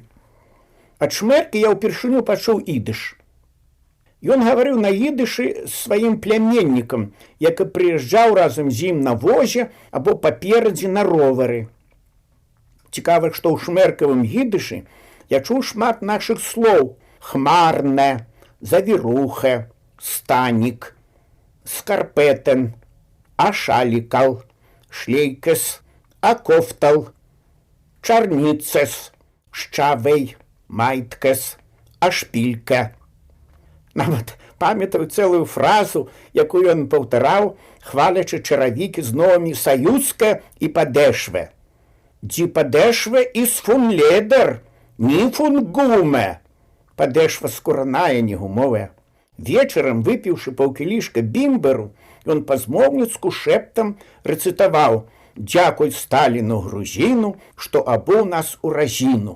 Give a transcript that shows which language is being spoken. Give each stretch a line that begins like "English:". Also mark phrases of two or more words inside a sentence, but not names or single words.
Belarusian: Ад Шмэркі я ўпершыню пачуў ідыш. Ён гаварыў на ідышы з сваім пляменнікам, які прыязджаў разам з ім на возе або паперадзе на ровары. Цікава, што ў шмэркавым ідышы я чуў шмат нашых слоў:
Yiddish: כמאַרנע, זאַווירוכע, סטאַניק, סקאַרפּעטן, אַשאַליקל, שלייקעס, אַקאָפֿטל, טשאַרניצעס, שטשאַוויי, מײַטקעס, אַשפּילקע.
Belarusian: Нават памятаю цэлую фразу, якую ён паўтараў, хвалячы чаравікі з новымі саюзка і падэшве.
Yiddish: די פּאַדעשווע איז פֿון לעדער, ניט פֿון גומע.
Belarusian: Падэшва скураная, не гумовая. Вечарам, выпіўшы паўкілішка бімберу, ён па-змоўніцку шэптам рэцытаваў: «Дзякуй Сталіну грузіну, што абуў нас у разіну».